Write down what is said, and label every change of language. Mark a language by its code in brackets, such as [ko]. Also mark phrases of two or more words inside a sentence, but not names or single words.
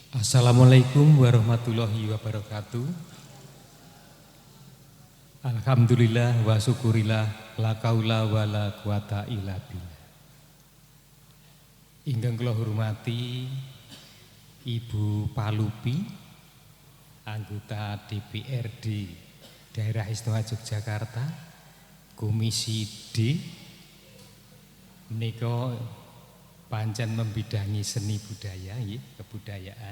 [ar] السلام عليكم ورحمة الله وبركاته الحمد لله والشكر لله لا حول ولا قوة إلا بالله. [jv] Ingkang kula hormati Ibu Palupi, anggota DPRD Daerah Istimewa Yogyakarta, Komisi D, menika pancen [id] membidangi seni budaya, kebudayaan.